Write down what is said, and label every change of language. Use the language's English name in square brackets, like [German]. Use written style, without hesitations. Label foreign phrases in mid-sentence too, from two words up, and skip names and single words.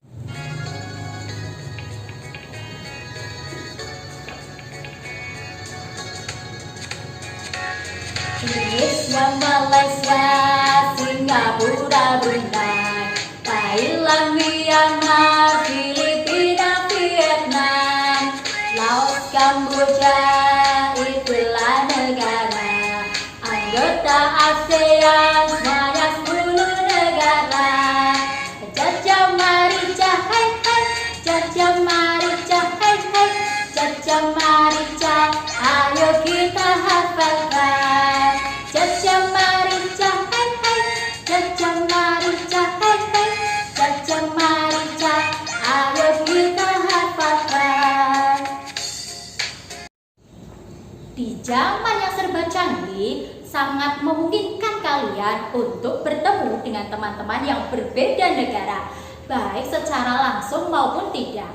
[Indonesian] Indonesia, Malaysia, Singapura, Brunei, Thailand, Myanmar, Filipina, Vietnam, Laos, Kamboja, itulah negara anggota ASEAN, semuanya 10 negara. Jajah marica, hai hai, jajah marica, hai hai, jajah marica, ayo kita hafalkan. Jajah marica, hai hai, jajah marica, hai hai, jajah marica, ayo kita hafalkan. Di zaman yang serba canggih, sangat memungkinkan kalian untuk bertemu dengan teman-teman yang berbeda negara, baik secara langsung maupun tidak.